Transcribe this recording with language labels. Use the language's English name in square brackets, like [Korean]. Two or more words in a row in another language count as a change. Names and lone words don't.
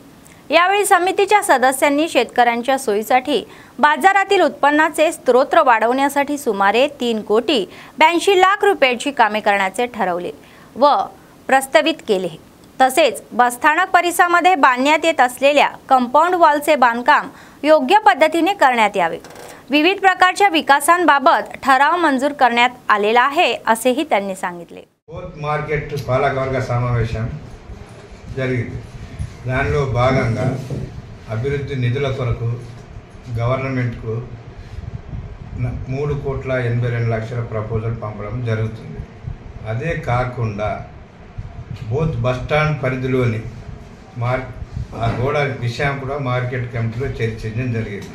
[Marathi] यावेळी समितीच्या सदस्यांनी शेतकऱ्यांच्या सोयीसाठी बाजारातील उत्पन्नाचे स्त्रोत वाढवण्यासाठी सुमारे 3 कोटी 82 लाख रुपयांची कामे करण्याचे ठरवले व प्रस्तावित केले। तसेच बसस्थानक परिसरामध्ये बांधण्यात येत असलेल्या कंपाऊंड वॉलचे बांधकाम योग्य पद्धतीने करण्यात यावे। विविध प्रकारच्या विकासांबाबत ठराव मंजूर करण्यात आलेला आहे असेही त्यांनी सांगितले। [Telugu] మార్కెట్ పాలకవర్గ సమావేశం జరిగింది। దానిలో భాగంగా అభివృద్ధి నిధుల కొరకు గవర్నమెంట్కు 3,82,00,000 ప్రపోజల్ పంపడం జరుగుతుంది। అదే కాకుండా బోత్ [English] bus stand [Telugu] పరిధిలోని ఆ గోడ విషయం కూడా [English] market committee లో [Telugu] చర్చించడం జరిగింది।